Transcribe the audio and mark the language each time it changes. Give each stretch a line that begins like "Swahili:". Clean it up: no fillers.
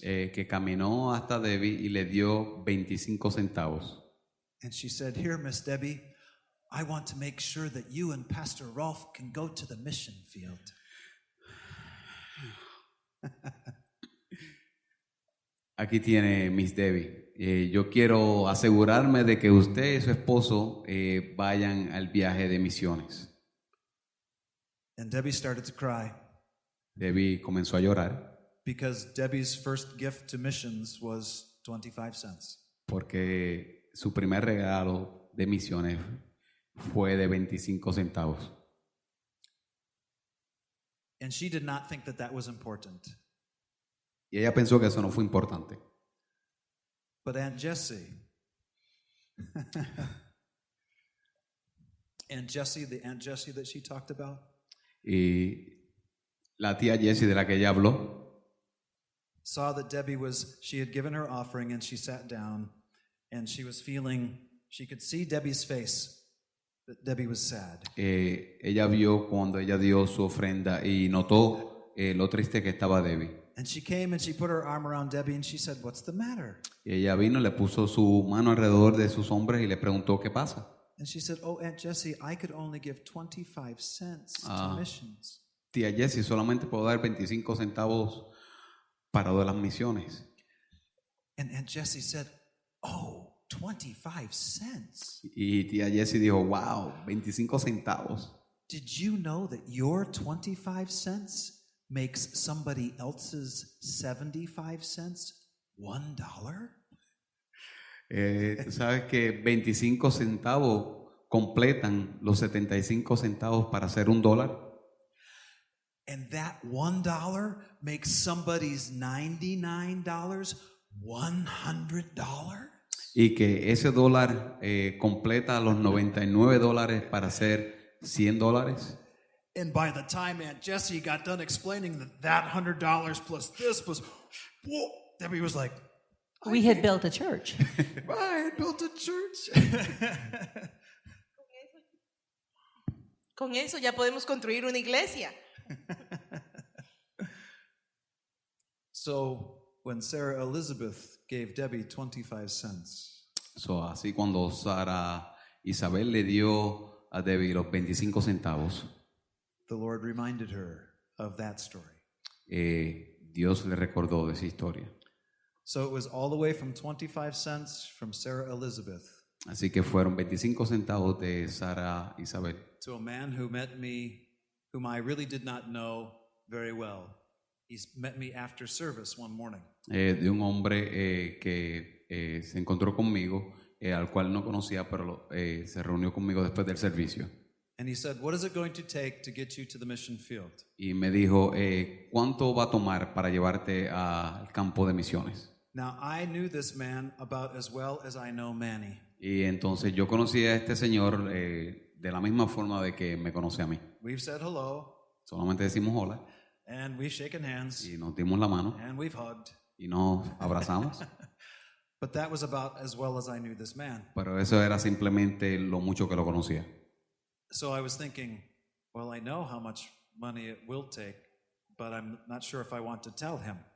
Spanish: que caminó hasta Debbie y le dio 25 centavos.
English: And she said, here, Miss Debbie, I want to make sure that you and Pastor Rolf can go to the mission field.
Spanish: Aquí tiene Miss Debbie. Yo quiero asegurarme de que usted y su esposo vayan al viaje de misiones.
English: And Debbie started to cry
Spanish: Debbie comenzó a llorar
English: because Debbie's first gift to missions was 25 cents.
Spanish: porque su primer regalo de misiones fue de 25 centavos.
English: And she did not think that that was important.
Spanish: Y ella pensó que eso no fue importante.
English: But Aunt Jessie, the Aunt Jessie that she talked about,
Spanish: Y La tía Jessie de la que ella habló
English: saw that she had given her offering, and she sat down, and she was feeling, she could see Debbie's face, that Debbie was sad.
Spanish: ella vio cuando ella dio su ofrenda y notó lo triste que estaba Debbie.
English: And she came and she put her arm around Debbie and she said, "What's the matter?"
Spanish: Y ella vino, le puso su mano alrededor de sus hombros y le preguntó qué pasa.
English: And she said, "Oh, Aunt Jessie, I could only give 25 cents to missions."
Spanish: Tía Jessie, solamente puedo dar 25 centavos para lo de las misiones.
English: And Aunt Jessie said, "Oh, 25 cents.
Spanish: Y tía Jessie dijo, wow, 25 centavos.
English: Did you know that your 25 cents makes somebody else's 75 cents $1?
Spanish: ¿Sabes que 25 centavos completan los 75 centavos para hacer $1?
English: And that $1 makes somebody's $99 $100?
Spanish: Y que ese dólar completa los $99 para hacer $100.
English: And by the time Aunt Jessie got done explaining that $100 plus this was, whoa, Debbie was like, We had built a church. I had built a church.
Spanish: Con eso ya podemos construir una iglesia.
English: So when Sarah Elizabeth gave Debbie 25 cents,
Spanish: Así cuando Sara Isabel le dio a Debbie los 25 centavos,
English: the Lord reminded her of that story.
Spanish: Dios le recordó de esa historia.
English: So it was all the way from 25 cents from Sarah Elizabeth
Spanish: Así que fueron 25 centavos de Sara Isabel
English: to a man who met me, whom I really did not know very well. He's met me after service one morning.
Spanish: de un hombre que se encontró conmigo, al cual no conocía, pero se reunió conmigo después del servicio.
English: And he said, "What is it going to take to get you to the mission field?"
Spanish: Y me dijo, ¿cuánto va a tomar para llevarte al campo de misiones?
English: Now, I knew this man about as well as I know Manny.
Spanish: Y entonces yo conocí a este señor de la misma forma de que me conoce a mí.
English: We've said hello,
Spanish: Solamente decimos hola
English: and we've shaken hands,
Spanish: y nos dimos la mano
English: and we've hugged.
Spanish: y nos abrazamos.
English: But that was about as well as I knew this man.
Spanish: Pero eso era simplemente lo mucho que lo conocía.
English: So I was thinking, well, I know how much money it will take, but I'm not sure if I want to tell him.